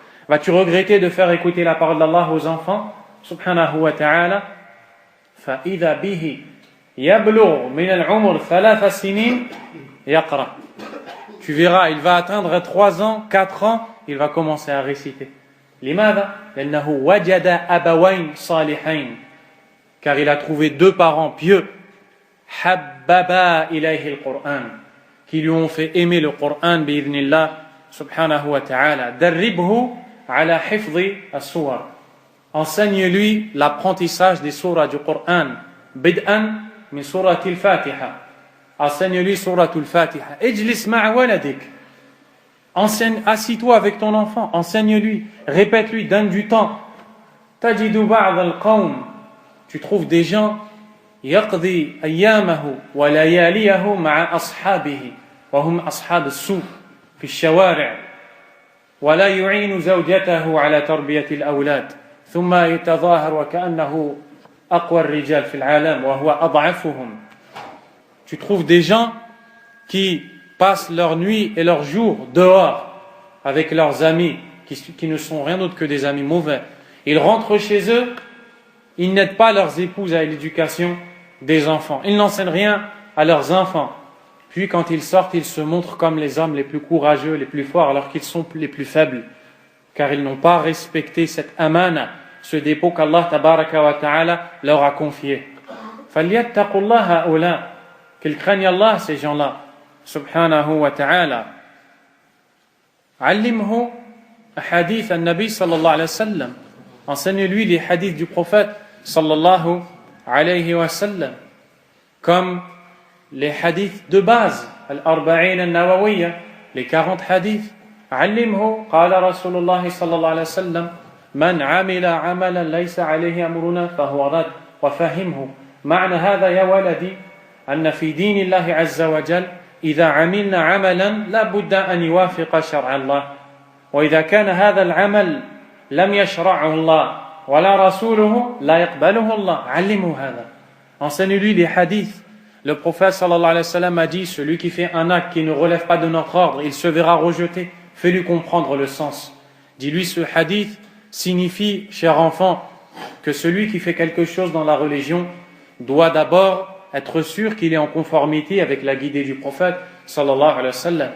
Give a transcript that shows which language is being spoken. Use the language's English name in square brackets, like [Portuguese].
[French] Vas-tu regretter de faire écouter la parole d'Allah aux enfants? [Arabic] Subhanahu wa ta'ala. فَإِذَا بِهِ يَبْلُغُ مِنَ الْعُمُرِ 3 سِنِينَ يَقْرَأ. [French] Tu verras, il va atteindre 3 ans, 4 ans, il va commencer à réciter. [Arabic] لماذا؟ لأنه وجد أبوين صالحين. [French] Car il a trouvé 2 parents pieux. [Arabic] حببا إليه القرآن. [French] Qui lui ont fait aimer le Coran [Arabic] بإذن الله سبحانه وتعالى. دربه على حفظ السور. [French] Enseigne-lui l'apprentissage des surahs du Coran. [Arabic] بدءا من سورة الفاتحة. [French] Enseigne-lui سورة الفاتحة. [Arabic] اجلس مع ولدك. [French] Enseigne, assis-toi avec ton enfant, enseigne-lui, répète-lui, donne du temps. [Arabic] تجد بعض القوم. [French] Tu trouves des gens [Arabic] يقضي أيامه ولياليه مع أصحابه وهم أصحاب السوء في الشوارع ولا يعين زوجته على تربية الأولاد ثم يتظاهر وكأنه أقوى الرجال في العالم وهو أضعفهم. [French] Tu trouves des gens qui passent leur nuit et leur jour dehors avec leurs amis qui ne sont rien d'autre que des amis mauvais. Ils rentrent chez eux, ils n'aident pas leurs épouses à l'éducation des enfants. Ils n'enseignent rien à leurs enfants. Puis quand ils sortent, ils se montrent comme les hommes les plus courageux, les plus forts, alors qu'ils sont les plus faibles. Car ils n'ont pas respecté cette amana, ce dépôt qu'Allah tabaraka wa ta'ala leur a confié. [Arabic] فَلْيَتَّقُوا اللَّهَ هَؤُلَاءِ. [French] Qu'ils craignent Allah, ces gens-là. [Arabic] Subhanahu wa ta'ala. علمه أحاديث النبي صلى الله عليه وسلم. [French] Enseigne-lui les hadiths du prophète sallallahu alayhi wa sallam, comme les hadiths de base, al-arba'in al-nawawiyya, les 40 hadiths. [Arabic] علمه قال رسول الله صلى الله عليه وسلم من عمل عملا ليس عليه أمرنا فهو رد. وفهمه معنى هذا يا ولدي أن في دين الله عز وجل إذا عملنا عملا لا بد أن يوافق شرع الله وإذا كان هذا العمل لم يشرعه الله ولا رسوله لا يقبله الله. علمه هذا. [French] Enseigne-lui les hadiths. Le prophète sallallahu alayhi wa sallam a dit, celui qui fait un acte qui ne relève pas de notre ordre, il se verra rejeté. Fais-lui comprendre le sens. Dis-lui, ce hadith signifie, cher enfant, que celui qui fait quelque chose dans la religion doit d'abord être sûr qu'il est en conformité avec la guidée du prophète sallallahu alayhi wa sallam.